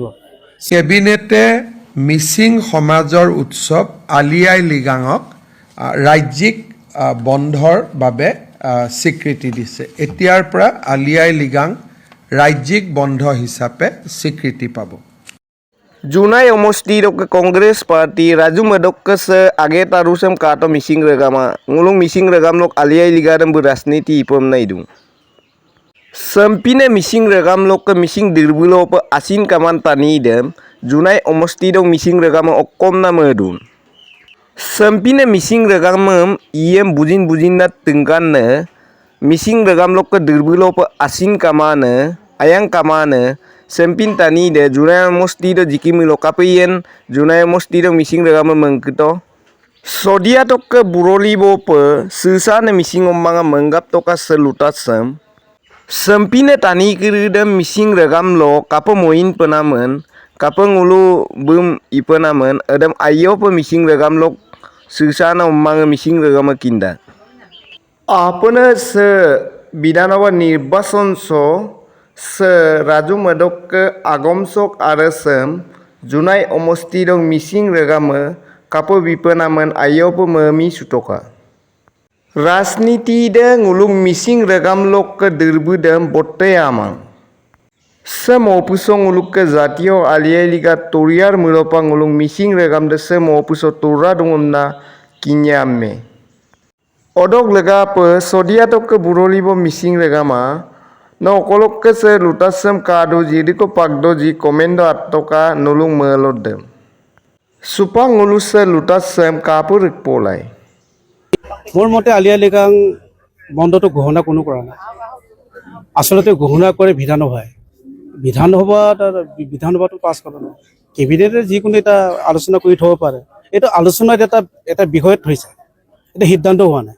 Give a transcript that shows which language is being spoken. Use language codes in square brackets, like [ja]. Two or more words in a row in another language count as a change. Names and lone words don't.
[as] কেবিনেটে মিচিং সমাজৰ উৎসৱ আলি আই লৃগাঙক ৰাজ্যিক বন্ধৰ বাবে স্বীকৃতি দিছে। এতিয়াৰ পৰা আলি আই লৃগাং ৰাজ্যিক বন্ধ হিচাপে স্বীকৃতি পাব। [mrg] Junai omosti dok Kongres Parti Raju Medok se age tarusem kato mising regama ngulung mising regam lok aliai ligadam berasniti ipom naidung. Sempine mising regam lok ke mising dirbulo pe asin kaman tani dem Junai omosti dok mising regama okom na medun. Sempine mising regam iem bujin na tengkan ne mising regam lok ke dirbulo pe asin kamane ayang kamane Sempin tani de Junai mosti do jikimi lokapeyen Junai mosti do mising regama mengkito Sodia tok ke buroli bope sisa ne mising omanga menggap toka selutat sem Sempine tani kiri dem mising regam lo kapo moin penamen kapo ngulu bum ipenamen adam ayo pe mising regam lo sisa na omanga mising regama kinda Apane se bidanawa nirbason so se Raju Medok agomsok aresem Junai omosti dong mising regama kapo bipenamen ayopo memi sutoka. Rasniti de ngulung mising regam lok ke dirbudem botte amang. Sem opusong nguluk ke zatio aliai liga toriar mulopa ngulung mising regam de sem opuso tora dungumna kinyamme. Odok lega pe sodia tok ke burolibo mising regama no kolok ke se lutasem kado jadi ko pagdo ji komendo atoka nulung melodem. Supang ngulus se lutasem kapur polai. [as] মোৰ মতে আলি আই লৃগাং বন্ধটো ঘোষণা কোনো কৰা নাই। আচলতে ঘোষণা কৰে বিধানসভাটো পাছ কৰা নাই। কেবিনেটে যিকোনো এটা আলোচনা কৰি থ'ব পাৰে। এইটো আলোচনাত এটা বিষয়ত থৈছে, এটা সিদ্ধান্ত হোৱা নাই।